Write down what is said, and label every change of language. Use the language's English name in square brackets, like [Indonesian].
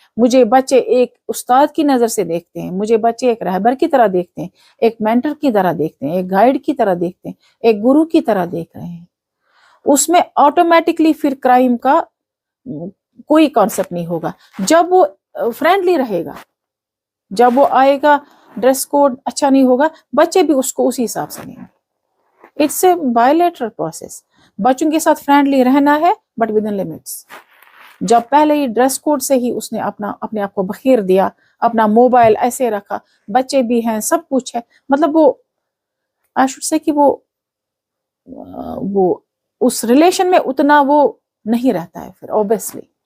[Urdu] مجھے بچے ایک استاد کی نظر سے دیکھتے ہیں، مجھے بچے ایک رہبر کی طرح دیکھتے ہیں، ایک مینٹر کی طرح دیکھتے ہیں، ایک گائیڈ کی طرح دیکھتے ہیں، ایک گرو کی طرح دیکھ رہے ہیں. اس میں آٹومیٹکلی پھر کرائم کا کوئی کانسیپٹ نہیں ہوگا. جب وہ فرینڈلی رہے گا، جب وہ آئے گا، ڈریس کوڈ اچھا نہیں ہوگا، بچے بھی اس کو اسی حساب سے لیں گے. [English] It's a bilateral process. [Urdu] بچوں کے ساتھ فرینڈلی رہنا ہے [English] But with in limits. [Urdu] جب پہلے ہی ڈریس کوڈ سے ہی اس نے اپنے آپ کو بخیر دیا، اپنا موبائل ایسے رکھا، بچے بھی ہیں، سب کچھ ہے، مطلب وہ [English] I should say [Urdu] کہ وہ اس ریلیشن میں اتنا وہ نہیں رہتا ہے پھر اوبیسلی.